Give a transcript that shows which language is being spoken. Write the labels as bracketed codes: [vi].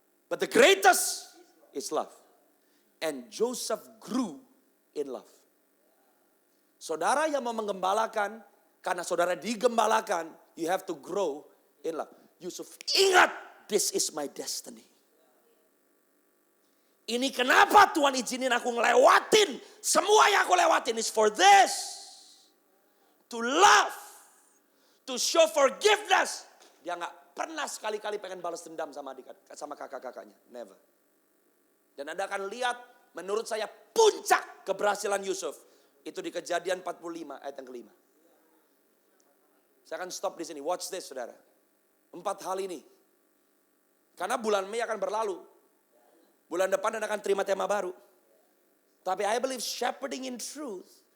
[en] But the greatest is love. And Joseph grew in love. [id] Saudara yang mau menggembalakan, karena saudara digembalakan, [en] you have to grow in love. [id] Yusuf ingat, [en] this is my destiny. [id] Ini kenapa Tuhan izinin aku ngelewatin. Semua yang aku lewatin [en] is for this. To love. To show forgiveness. [id] Dia gak pernah sekali-kali pengen balas dendam sama kakak-kakaknya. [en] Never. [id] Dan Anda akan lihat, menurut saya puncak keberhasilan Yusuf. Itu di Kejadian 45 ayat yang kelima. Saya akan stop di sini. [en] Watch this [id] saudara. 4 hal ini. Karena bulan Mei akan berlalu. Bulan depan Anda akan terima tema baru. Tapi [en] I believe shepherding in truth.